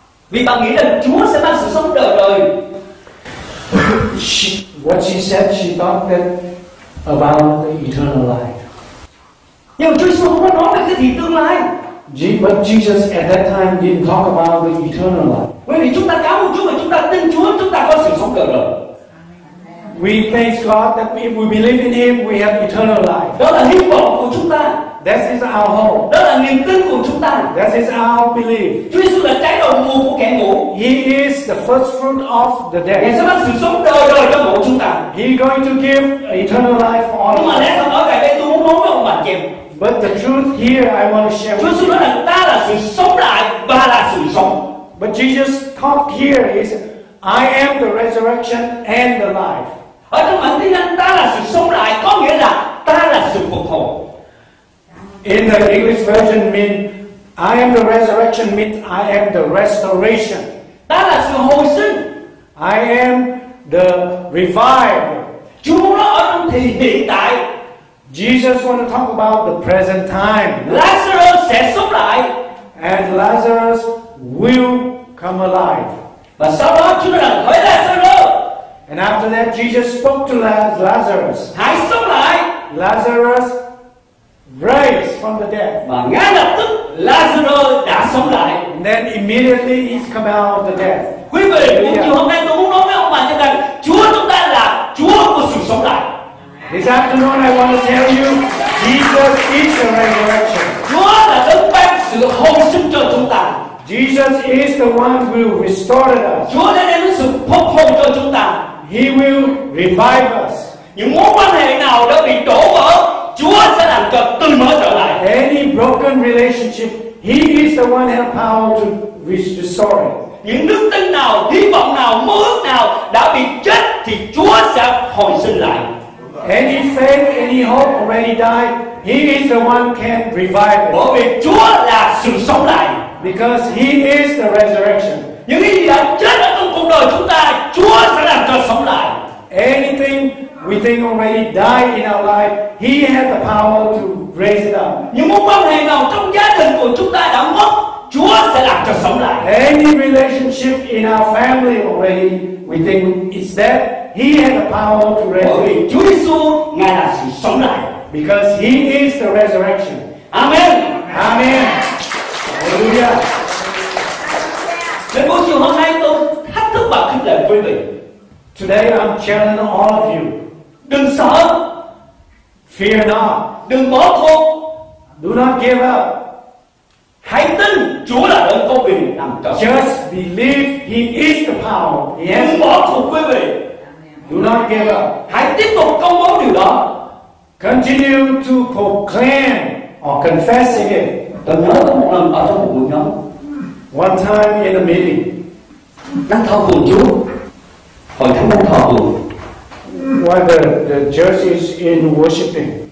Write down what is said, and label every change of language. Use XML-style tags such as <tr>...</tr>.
<vi>Vì bà nghĩ rằng Chúa sẽ ban sự sống đời đời.</vi> <en>What she said, she thought that about the eternal life.</en> <vi>Nhưng mà Chúa Giêsu không có nói về cái gì tương lai.</vi> <en>But Jesus at that time didn't talk about the eternal life.</en> <vi>Bởi vì chúng ta cảm ơn Chúa và chúng ta tin Chúa, chúng ta có sự sống đời đời.</vi> <en>We thank God that if we believe in Him, we have eternal life.</en> <vi>Đó là hy vọng của chúng ta.</vi> <en>That is our hope.</en> <vi>Đó là niềm tin của chúng ta.</vi> <en>That is our belief.</en> <vi>Chúa Giêsu là trái đầu mùa của kẻ ngủ.</vi> <en>He is the first fruit of the</en> <vi>Ngài</vi> <en>day.</en> <vi>sẽ ban sự sống đời đời cho mỗi chúng ta.</vi> <en>He is going to give eternal life for all.</en> <vi>Nhưng mà lẽ thật ở tại đây tôi muốn nói với ông bà chị em.</vi> <en>But the truth here I want to share</en> <vi>Chúa</vi> <en>with</en> <vi>Giêsu</vi> <en>you.</en> <vi>nói là ta là sự sống lại và là sự sống.</vi> <en>But Jesus talk here is, I am the resurrection and the life.</en> <vi>Ở trong bản tiếng Anh ta là sự sống lại có nghĩa là ta là sự phục hồi.</vi> <en>In the English version mean, I am the resurrection means I am the restoration.</en> <vi>Ta là sự hồi sinh.</vi> <en>I am the revival.</en> <vi>Chúa muốn nói ở trong thì hiện tại.</vi> <en>Jesus want to talk about the present time.</en> <vi>Lazarus sẽ sống lại.</vi> <en>And Lazarus will come alive.</en> <vi>Và sau đó Chúa nói rằng hỡi Lazarus.</vi> <en>And after that Jesus spoke to Lazarus.</en> <vi>Hãy sống lại.</vi> <en>Lazarus raised from the dead.</en> <vi>Và ngay lập tức Lazarus đã sống lại.</vi> <en>And then immediately he's come out of the death.</en> <vi>Quý vị, buổi chiều hôm nay tôi muốn nói với ông bà như rằng Chúa chúng ta là Chúa của sự sống lại.</vi> <en>This afternoon I want to tell you, Jesus is the resurrection.</en> <vi>Chúa là đấng ban sự hồi sinh cho chúng ta.</vi> <en>Jesus is the one who will restore us.</en> <vi>Chúa đã đem đến sự phục hồi cho chúng ta.</vi> <en>He will revive us.</en> <vi>Những mối quan hệ nào đã bị đổ vỡ, Chúa sẽ làm cho tươi mới trở lại.</vi> <en>Any broken relationship, He is the one who has power to restore it.</en> <vi>Những đức tin nào, hy vọng nào, mơ ước nào đã bị chết thì Chúa sẽ hồi sinh lại.</vi> <en>Any faith, any hope already died, He is the one can revive it.</en> <vi>Bởi vì Chúa là sự sống lại.</vi> <en>Because He is the resurrection.</en> <vi>Những cái gì đã chết ở trong cuộc đời chúng ta, Chúa sẽ làm cho sống lại.</vi> <en>Anything we think already died in our life, He has the power to raise it up.</en> <vi>Những mối quan hệ nào trong gia đình của chúng ta đã mất, Chúa sẽ làm cho sống lại.</vi> <en>Any relationship in our family already we think it's dead, He has the power to raise</en> <vi>Bởi</vi> <en>it.</en> <vi>vì Chúa Giêsu Ngài là sự sống lại.</vi> <en>Because He is the resurrection. Amen. Amen. Hallelujah.</en> <vi>Đến buổi chiều hôm nay tôi thách thức và khích lệ quý vị.</vi> <en>Today I'm challenging all of you.</en> <vi>Đừng sợ,</vi> <en>Fear not.</en> <vi>đừng bỏ cuộc,</vi> <en>Do not give up.</en> <vi>hãy tin Chúa là đấng có quyền làm cho.</vi> <en>Just believe He is the power. He has.</en> <vi>Đừng bỏ cuộc quý vị.</vi> <en>Do not give up.</en> <vi>Hãy tiếp tục công bố điều đó.</vi> <en>Continue to proclaim or confessing it.</en> <vi>Tôi nhớ có một lần ở trong một buổi nhóm,</vi> <en>One time in a meeting,</en> <vi>đang thờ phượng Chúa, hội thánh đang thờ phượng.</vi> <en>while the church is in worshiping,</en>